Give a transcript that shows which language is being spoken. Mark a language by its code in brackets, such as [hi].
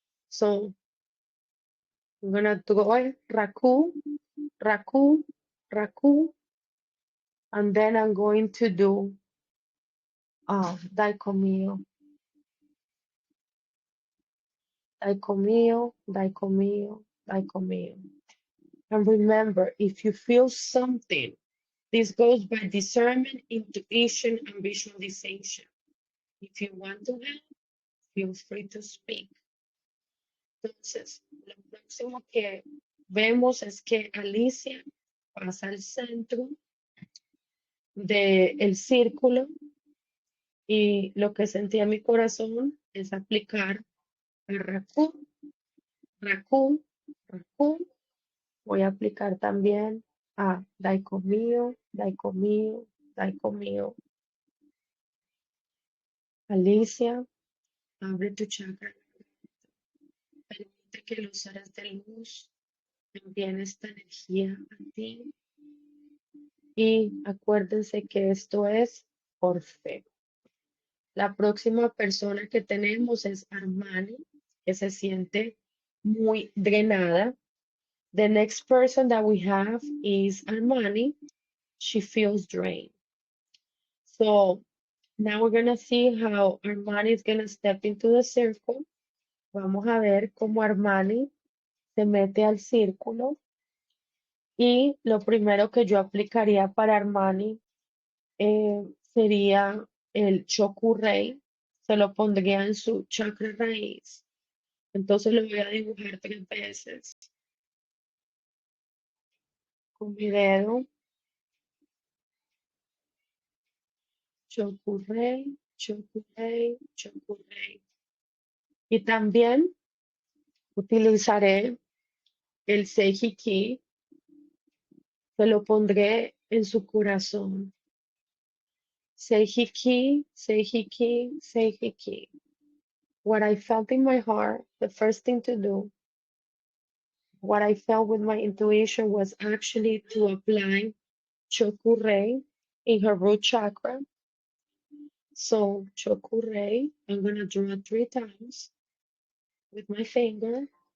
[en] So I'm gonna draw Raku, Raku, Raku, and then I'm going to do Dicomio, Dicomio, Dicomio, Dicomio. And remember, if you feel something, this goes by discernment, intuition, and visualization. If you want to help, feel free to speak. [es] Entonces, lo próximo que vemos es que Alicia pasa al centro del círculo y lo que sentía en mi corazón es aplicar a Raku, Raku, Raku. Voy a aplicar también a Daicomio, Daicomio, Daicomio. Alicia, abre tu chakra. Permite que los seres de luz envíen esta energía a ti. Y acuérdense que esto es por fe. La próxima persona que tenemos es Armani, que se siente muy drenada. [en] The next person that we have is Armani. She feels drained. So now we're going to see how Armani is going to step into the circle. [es] Vamos a ver cómo Armani se mete al círculo. Y lo primero que yo aplicaría para Armani sería el Chokurei. Se lo pondría en su chakra raíz. Entonces lo voy a dibujar 3 veces. Con mi dedo. Chokurei, Chokurei, Chokurei. Y también utilizaré el Seihiki. Se lo pondré en su corazón. Seihiki, Seihiki, Seihiki. [en] What I felt in my heart, the first thing to do, what I felt with my intuition was actually to apply Chokurei in her root chakra. So Chokurei, I'm going to draw 3 times with my finger.